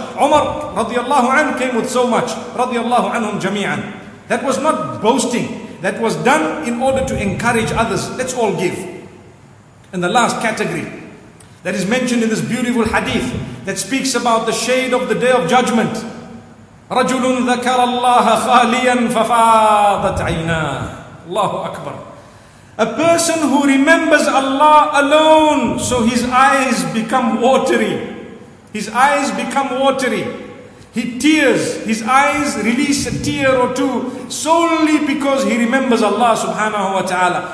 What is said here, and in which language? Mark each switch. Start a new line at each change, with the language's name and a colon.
English: Umar radiallahu anhum came with so much. Radiallahu anhum jami'an. That was not boasting. That was done in order to encourage others. Let's all give. And the last category that is mentioned in this beautiful hadith that speaks about the shade of the Day of Judgment.
Arabic: رَجُلٌ ذَكَرَ اللَّهَ خَالِيًا فَفَاضَتْ عَيْنَاهُ Allahu Akbar.
English: A person who remembers Allah alone, so his eyes become watery. His eyes become watery. He tears, his eyes release a tear or two solely because he remembers Allah subhanahu wa ta'ala.